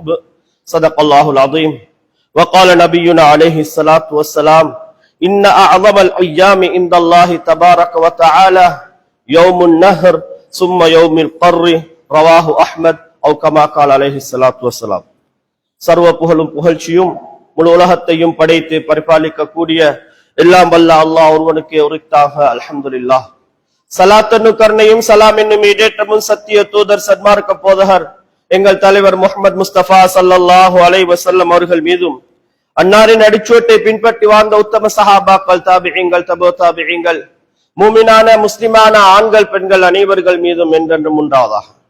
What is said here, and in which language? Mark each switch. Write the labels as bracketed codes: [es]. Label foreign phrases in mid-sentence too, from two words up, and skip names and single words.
[ar] صدق الله العظيم. وقال نبينا عليه الصلاة والسلام: إن أعظم الأيام عند الله تبارك وتعالى يوم النهر ثم يوم القر. رواه أحمد أو كما قال عليه الصلاة والسلام. [ta] சர்வ புகழும் புகழ்ச்சியும் முழு உலகத்தையும் படைத்து பரிபாலிக்க கூடிய எல்லாம் வல்ல அல்லாஹ் ஒருவனுக்கே உரித்தாக. [ar] الحمد لله. [ta] சலாத்தன்னு கருணையும் சலாம் என்னும் இடேற்றமும் சத்திய தூதர் சன்மார்க்க போதகர் எங்கள் தலைவர் முஹம்மது முஸ்தபா [ar] صلى الله عليه وسلم [ta] அவர்கள் மீதும், அன்னாரின் அடிச்சுவட்டை பின்பற்றி வாழ்ந்த உத்தம சஹாபாக்கள், தாபிஈங்கள், தபோ தாபிஈங்கள், மூமினான முஸ்லிமான ஆண்கள் பெண்கள் அனைவர்கள் மீதும் என்றென்றும் உண்டாவதாக.